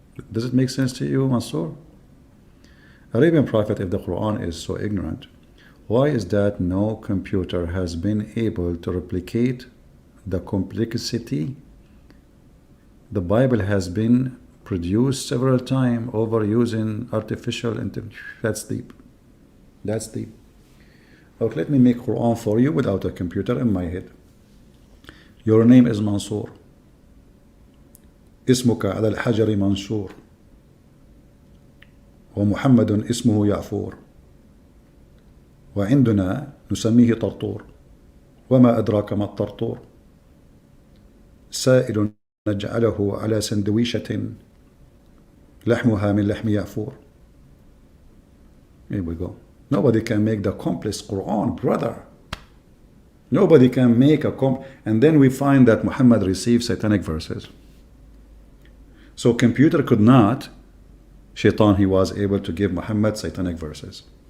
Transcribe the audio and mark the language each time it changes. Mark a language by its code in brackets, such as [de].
[en] Does it make sense to you, Mansour? Arabian Prophet, if the Quran is so ignorant, why is that no computer has been able to replicate the complexity? The Bible has been produced several times over using artificial intelligence. That's deep. That's deep. Okay, let me make Quran for you without a computer in my head. Your name is Mansour. [ar] اسمك على الحجر منشور ومحمد اسمه يعفور وعندنا نسميه طرطور وما أدراك ما الطرطور سائل نجعله على سندويشة لحمها من لحم يعفور. [en] Here we go. Nobody can make the complex Quran, brother. Nobody can make and then we find that Muhammad received satanic verses. So computer could not. Shaitan, he was able to give Muhammad satanic verses.